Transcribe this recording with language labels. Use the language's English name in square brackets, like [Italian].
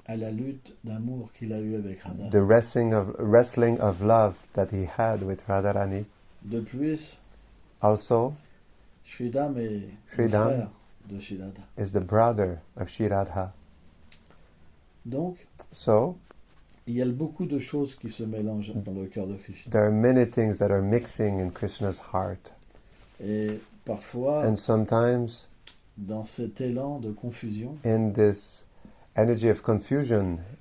[French] à la lutte d'amour qu'il a eue avec Radha. [English] the wrestling of love that he had with Radharani. [French] De plus, [English] Also, [French] Sridham est le [English] Sridham [French] frère de Shilada. [English] is the brother of Shri Radha. [French] Donc, [English] So, [French] il y a beaucoup de choses qui se mélangent dans le cœur de Krishna. [English] there are many things that are mixing in Krishna's heart. [French] Et parfois, [English] And sometimes, [French] dans cet élan de confusion, [English] in this energy of confusion,